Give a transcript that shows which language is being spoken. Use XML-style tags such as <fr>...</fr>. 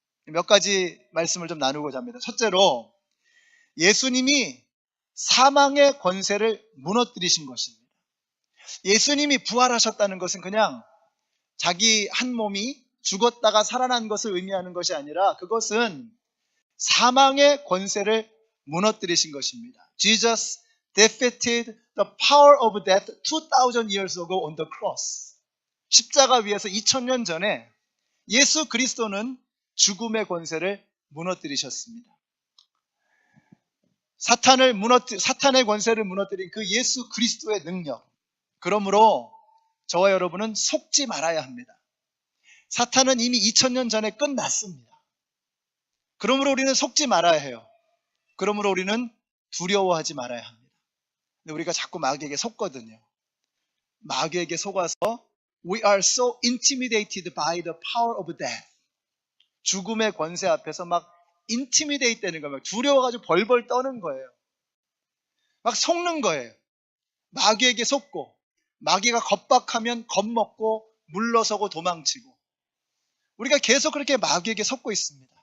<ko>몇 가지 말씀을 좀 나누고자 합니다. 첫째로, 예수님이 사망의 권세를 무너뜨리신 것입니다. 예수님이 부활하셨다는 것은 그냥 자기 한 몸이 죽었다가 살아난 것을 의미하는 것이 아니라 그것은 사망의 권세를 무너뜨리신 것입니다.</ko> <en>Jesus defeated the power of death 2000 years ago on the cross.</en> <ko>십자가 위에서 2000년 전에 예수 그리스도는 죽음의 권세를 무너뜨리셨습니다. 사탄의 권세를 무너뜨린 그 예수 그리스도의 능력. 그러므로 저와 여러분은 속지 말아야 합니다. 사탄은 이미 2000년 전에 끝났습니다. 그러므로 우리는 속지 말아야 해요. 그러므로 우리는 두려워하지 말아야 합니다. 근데 우리가 자꾸 마귀에게 속거든요. 마귀에게 속아서</ko> <en>We are so intimidated by the power of death.</en> <ko>죽음의 권세 앞에서 막 intimidate 되는 거예요. 두려워가지고 벌벌 떠는 거예요. 막 속는 거예요. 마귀에게 속고, 마귀가 겁박하면 겁먹고 물러서고 도망치고, 우리가 계속 그렇게 마귀에게 속고 있습니다.</ko>